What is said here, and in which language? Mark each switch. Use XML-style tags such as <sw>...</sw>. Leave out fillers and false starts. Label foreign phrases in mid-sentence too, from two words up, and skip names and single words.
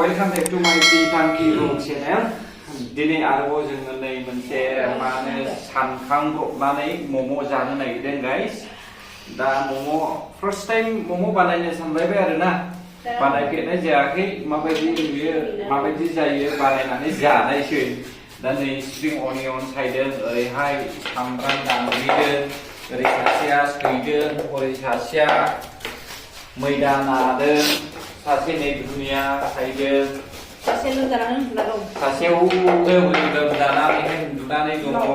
<en>back to my Tangki Road channel.</en> <brx>Dini arbo जोङो नै मोनसे माने सानखांब्रबनानै मम' जानो नागिरदों guys. दा मम'</brx> <en>first time</en> <brx>मम' बानायनो सानबाय आरोना. बानायफेरनाय जायाखै माबायदि नुयो माबायदि जायो बानायनानै जानायसै. दा नै</brx> <en>spring onion</en> <brx>सायदों ओरैहाय सामब्राम दानग्लिदों ओरै सासेया सैदों ओरै सासेया मैदा नादों सासे नै दुनिया सायदों सासे लोमजानानै उन्दुना दं सासेयाव लोमजानानै उन्दुनानै दङ</brx>